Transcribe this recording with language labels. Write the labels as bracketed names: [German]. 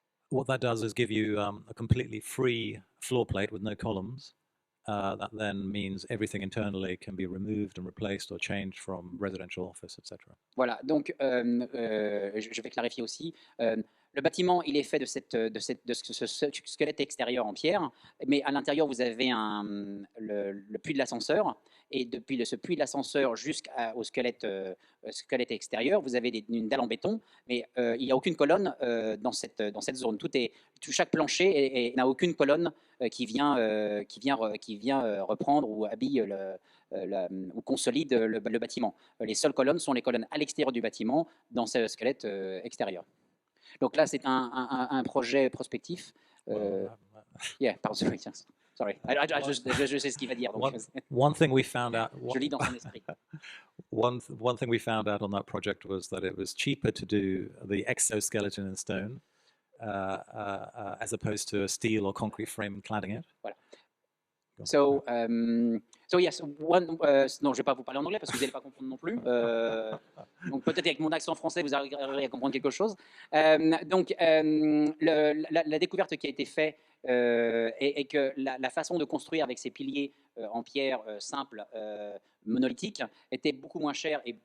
[English] What that does is give you a completely free floor plate with no columns. That then means everything internally can be removed and replaced or changed from residential office, etc. [French] Voilà, donc je vais clarifier aussi. Le bâtiment, il est fait de ce squelette extérieur en pierre, mais à l'intérieur, vous avez le puits de l'ascenseur, et depuis ce puits de l'ascenseur jusqu'au squelette extérieur, vous avez une dalle en béton, mais il n'y a aucune colonne dans cette zone. Chaque plancher n'a aucune colonne qui vient reprendre ou habille ou consolide le bâtiment. Les seules colonnes sont les colonnes à l'extérieur du bâtiment dans ce squelette extérieur. Donc là, c'est un projet prospectif. [English] Yeah, pardon, sorry. [French] Je sais ce qu'il va dire. Donc [English] one thing we found out. [French] Je lis dans son esprit. [English] One thing we found out on that project was that it was cheaper to do the exoskeleton in stone as opposed to a steel or concrete frame and cladding it. [French] Voilà. [English] So yes, [French] non, je ne vais pas vous parler en anglais parce que vous n'allez pas comprendre non plus. Donc peut-être avec mon accent français, vous arriverez à comprendre quelque chose. Donc la découverte qui a été faite est que la façon de construire avec ces piliers en pierre simple, monolithique, était beaucoup moins chère